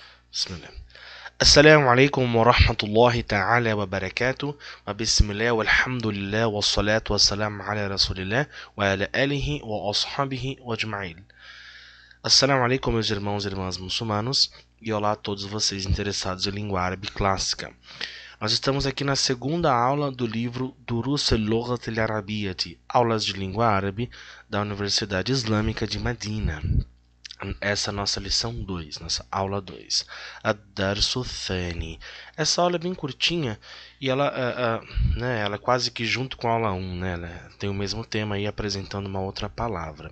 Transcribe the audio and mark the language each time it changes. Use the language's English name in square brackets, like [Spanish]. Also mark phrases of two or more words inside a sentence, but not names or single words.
[Arabic] بسم الله. السلام عليكم ورحمة الله تعالى وبركاته وبسم الله والحمد لله والصلاة والسلام على رسول الله وعلى آله وأصحابه وأجمعين. السلام عليكم, [Portuguese] meus irmãos e irmãs muçulmanos, e olá a todos vocês interessados em língua árabe clássica. Nós estamos aqui na segunda aula do livro Durus al-Lughat al-Arabiyyah, aulas de língua árabe da Universidade Islâmica de Medina. Essa é a nossa lição 2, nossa aula 2, [Arabic] الدرس الثاني. [Portuguese] Essa aula é bem curtinha e ela é quase que junto com a aula 1, né? Ela tem o mesmo tema aí apresentando uma outra palavra.